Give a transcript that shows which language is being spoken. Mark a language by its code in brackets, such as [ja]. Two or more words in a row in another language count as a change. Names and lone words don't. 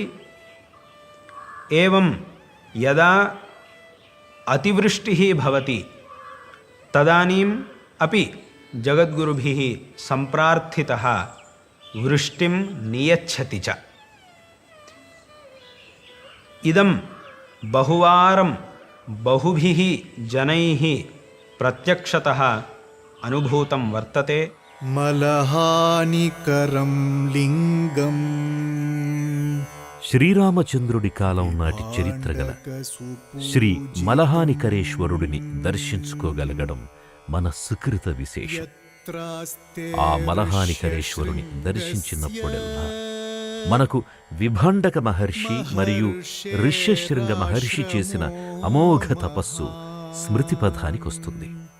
[sa] एवं यदा अतिवृष्टिः भवति तदानीम् अपि जगद्गुरुभिः सम्प्रार्थितः वृष्टिं नियच्छति च। इदं बहुवारं बहुभिः जनैः प्रत्यक्षतः अनुभूतं वर्तते। [te] మలహానికరం లింగం శ్రీరామచంద్రుడి కాలం నాటి చరిత్ర గల శ్రీ మలహానికరేశ్వరుడిని దర్శించుకోగలగడం మన సుకృత విశేషం. ఆ మలహానికరేశ్వరుని దర్శించినప్పుడల్లా మనకు విభాండక మహర్షి మరియు ఋష్యశృంగ మహర్షి చేసిన అమోఘ తపస్సు స్మృతిపథానికొస్తుంది.